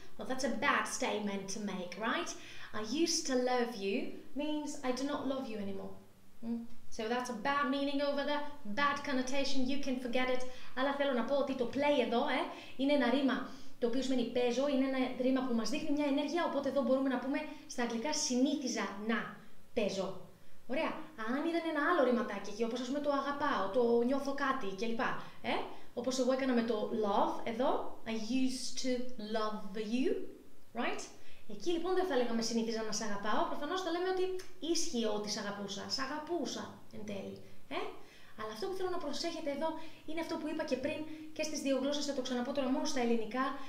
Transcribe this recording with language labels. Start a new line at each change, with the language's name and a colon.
English: Well, that's a bad statement to make, right? I used to love you means I do not love you anymore. So that's a bad meaning over there, bad connotation, you can forget it.
Greek: Αλλά θέλω να πω ότι το play εδώ είναι ένα ρήμα το οποίο σημαίνει παίζω, είναι ένα ρήμα που μας δείχνει μια ενέργεια, οπότε εδώ μπορούμε να πούμε στα αγγλικά συνήθιζα να παίζω. Ωραία. Αν ήταν ένα άλλο ρήματάκι εκεί, όπως ας πούμε το αγαπάω, το νιώθω κάτι κλπ. Όπως εγώ έκανα με το love εδώ, I used to love you, right? Εκεί λοιπόν δεν θα λέγαμε συνήθιζα να σ' αγαπάω, προφανώς θα λέμε ότι ίσχυε ότι σ' αγαπούσα, σ' αγαπούσα εν τέλει. Αλλά αυτό που θέλω να προσέχετε εδώ είναι αυτό που είπα και πριν και στις δύο γλώσσες, θα το ξαναπώ τώρα μόνο στα ελληνικά.